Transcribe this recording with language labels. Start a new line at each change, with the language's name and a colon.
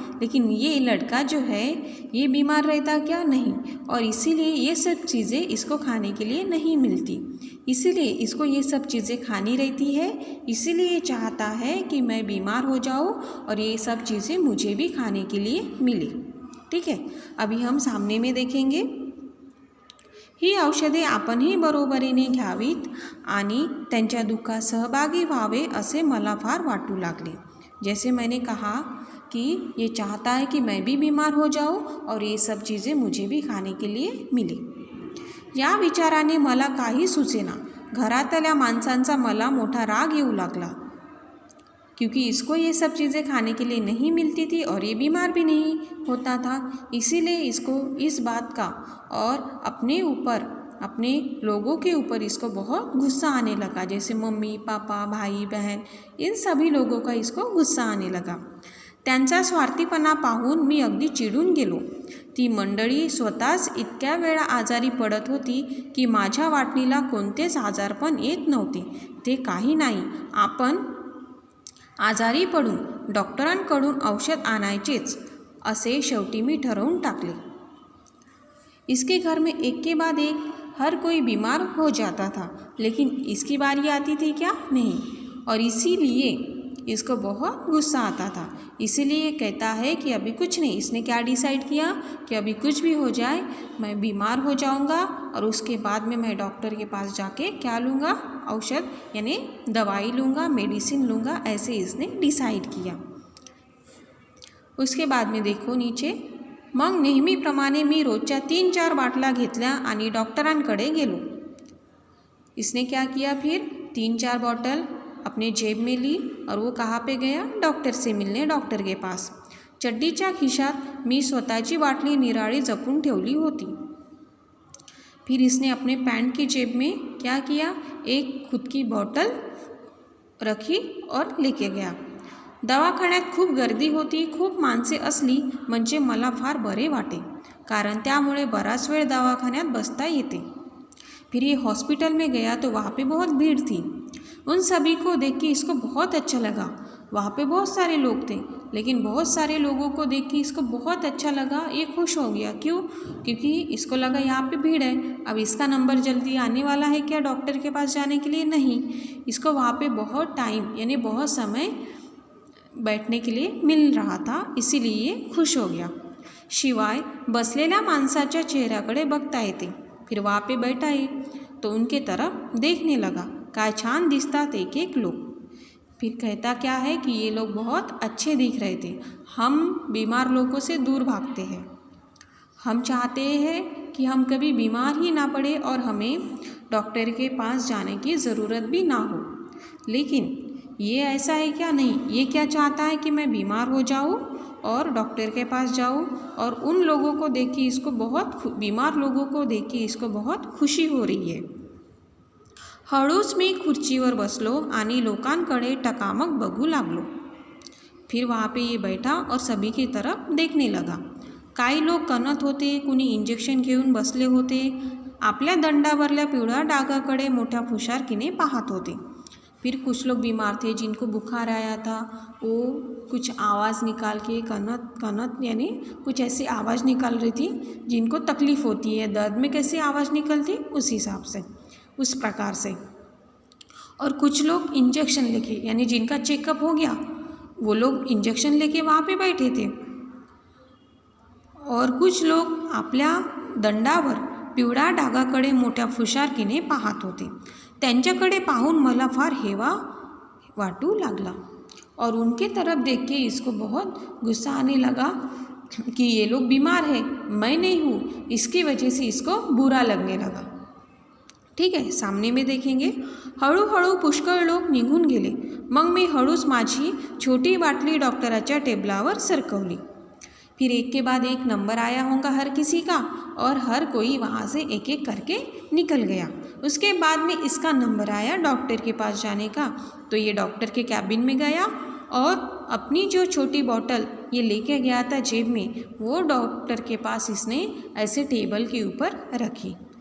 Hindi: लेकिन ये लड़का जो है ये बीमार रहता क्या नहीं, और इसीलिए ये सब चीज़ें इसको खाने के लिए नहीं मिलती, इसीलिए इसको ये सब चीज़ें खानी रहती है। इसीलिए ये चाहता है कि मैं बीमार हो जाऊँ और ये सब चीज़ें मुझे भी खाने के लिए मिले। ठीक है, अभी हम सामने में देखेंगे।
Marathi: ही औषधे आपणही बरोबरीने घ्यावीत आणि त्यांच्या दुःखात सहभागी व्हावे असे मला फार वाटू लागले।
Hindi: जैसे मैंने कहा कि ये चाहता है कि मैं भी बीमार हो जाऊं और ये सब चीज़ें मुझे भी खाने के लिए मिले।
Marathi: या विचाराने मला काही सुचेना। घरातल्या माणसांचा मला मोठा राग येऊ लागला
Hindi: क्योंकि इसको ये सब चीज़ें खाने के लिए नहीं मिलती थी और ये बीमार भी नहीं होता था। इसीलिए इसको इस बात का और अपने ऊपर, अपने लोगों के ऊपर इसको बहुत गुस्सा आने लगा। जैसे मम्मी, पापा, भाई, बहन, इन सभी लोगों का इसको गुस्सा आने लगा।
Marathi: त्यांचा स्वार्थीपणा पाहून मी अगदी चिडून गेलो। ती मंडळी स्वतःच इतक्या वेळा आजारी पडत होती की माझ्या वाटणीला कोणतेच आजारपण येत नव्हते। ते काही नाही, आपण आजारी पडून डॉक्टरांकडून औषध आणायचेच असे शेवटी मी ठरवून टाकले।
Hindi: इसके घर में एक के बाद एक हर कोई बीमार हो जाता था, लेकिन इसकी बारी आती थी क्या? नहीं, और इसीलिए इसको बहुत गुस्सा आता था। इसीलिए ये कहता है कि अभी कुछ नहीं। इसने क्या डिसाइड किया कि अभी कुछ भी हो जाए मैं बीमार हो जाऊंगा और उसके बाद में मैं डॉक्टर के पास जाके क्या लूँगा? औषध यानी दवाई लूँगा, मेडिसिन लूँगा, ऐसे इसने डिसाइड किया। उसके बाद में देखो नीचे,
Marathi: मग नेहमीप्रमाणे मी रोजच्या 3-4 बाटल्या घेतल्या आणि डॉक्टरांकडे गेलो।
Hindi: इसने क्या किया फिर? 3-4 बॉटल अपने जेब में ली और वो कहाँ पे गया? डॉक्टर से मिलने, डॉक्टर के पास।
Marathi: चड्डीच्या खिशात मी स्वतःची बाटली निराळी जपून ठेवली होती।
Hindi: फिर इसने अपने पैंट की जेब में क्या किया? एक खुद की बॉटल रखी और लेके गया।
Marathi: दवाखान्यात खूप गर्दी होती, खूप माणसे असली म्हणजे मला फार बरे वाटे, कारण त्यामुळे बराच वेळ दवाखान्यात बसता येते।
Hindi: फिर ये हॉस्पिटल में गया तो वहाँ पे बहुत भीड़ थी। उन सभी को देख के इसको बहुत अच्छा लगा। वहाँ पे बहुत सारे लोग थे, लेकिन बहुत सारे लोगों को देख के इसको बहुत अच्छा लगा। ये खुश हो गया। क्यों? क्योंकि इसको लगा यहाँ पे भीड़ है, अब इसका नंबर जल्दी आने वाला है क्या डॉक्टर के पास जाने के लिए? नहीं, इसको वहाँ पे बहुत टाइम यानी बहुत समय बैठने के लिए मिल रहा था, इसीलिए खुश हो गया।
Marathi: शिवाय बसलेल्या माणसाच्या चेहऱ्याकडे बघता येते।
Hindi: फिर वहाँ पे बैठा है तो उनके तरफ देखने लगा।
Marathi: काय छान दिसतात
Hindi: एक एक लोग। फिर कहता क्या है कि ये लोग बहुत अच्छे दिख रहे थे। हम बीमार लोगों से दूर भागते हैं। हम चाहते हैं कि हम कभी बीमार ही ना पड़े और हमें डॉक्टर के पास जाने की ज़रूरत भी ना हो। लेकिन ये ऐसा है क्या? नहीं, ये क्या चाहता है कि मैं बीमार हो जाऊँ और डॉक्टर के पास जाऊँ, और उन लोगों को देख के इसको बीमार लोगों को देख के इसको बहुत खुशी हो रही है।
Marathi: हळूच मी खुर्चीवर बसलो आणि लोकांकडे टकामक बघू लागलो।
Hindi: फिर वहाँ पे ये बैठा और सभी की तरफ देखने लगा।
Marathi: काही लोक कणत होते, कुणी इंजेक्शन घेऊन बसले होते, आपल्या दंडावरल्या पिवळ्या डागाकडे मोठ्या हुशारकीने पाहत होते।
Hindi: फिर कुछ लोग बीमार थे जिनको बुखार आया था, वो कुछ आवाज़ निकाल के कनत यानी कुछ ऐसी आवाज़ निकाल रही थी जिनको तकलीफ़ होती है, दर्द में कैसी आवाज़ निकलती उस हिसाब से, उस प्रकार से। और कुछ लोग इंजेक्शन लेके यानी जिनका चेकअप हो गया वो लोग इंजेक्शन लेके वहाँ पे बैठे थे। और कुछ लोग
Marathi: आपल्या दंडावर पिवळ्या डागाकडे मोठ्या फुशारकीने पाहत होते। त्यांच्याकडे पाहून मला फार हेवा वाटू लागला
Hindi: और उनके तरफ देख के इसको बहुत गुस्सा आने लगा कि ये लोग बीमार है, मैं नहीं हूँ, इसकी वजह से इसको बुरा लगने लगा।
Marathi: ठीक आहे,
Hindi: सामने में देखेंगे।
Marathi: हळूहळू पुष्कळ लोक निघून गेले। मग मी हळूच माझी छोटी बाटली डॉक्टराच्या टेबलावर सरकवली।
Hindi: फिर एक के बाद एक नंबर आया होगा हर किसी का और हर कोई वहाँ से एक एक करके निकल गया। उसके बाद में इसका नंबर आया डॉक्टर के पास जाने का, तो ये डॉक्टर के कैबिन में गया और अपनी जो छोटी बॉटल ये लेके गया था जेब में, वो डॉक्टर के पास इसने ऐसे टेबल के ऊपर रखी।